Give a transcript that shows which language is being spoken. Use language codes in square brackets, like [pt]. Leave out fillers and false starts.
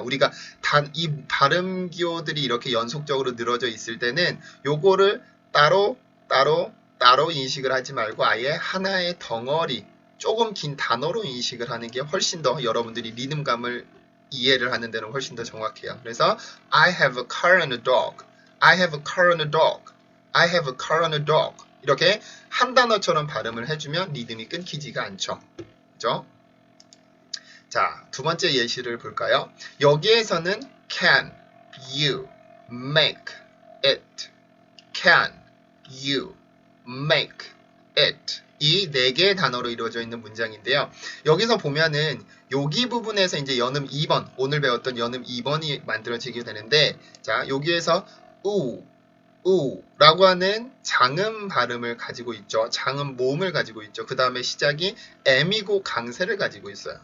[ko] 우리가 이 발음 기호들이 이렇게 연속적으로 늘어져 있을 때는 요거를 따로 인식을 하지 말고 아예 하나의 덩어리 조금 긴 단어로 인식을 하는 게 훨씬 더 여러분들이 리듬감을 이해를 하는 데는 훨씬 더 정확해요. [en] 그래서 I have a car and a dog. I have a car and a dog. I have a car and a dog. [ko] 이렇게 한 단어처럼 발음을 해주면 리듬이 끊기지가 않죠. 그죠? 자, 두 번째 예시를 볼까요? 여기에서는 [en] can, you, make, it. Can, you, make, it. [ko] 이 네 개의 단어로 이루어져 있는 문장인데요. 여기서 보면은 여기 부분에서 이제 연음 2번, 오늘 배웠던 연음 2번이 만들어지게 되는데, 자, 여기에서 우라고 하는 장음 발음을 가지고 있죠. 장음 모음을 가지고 있죠. 그 다음에 시작이 M이고 강세를 가지고 있어요.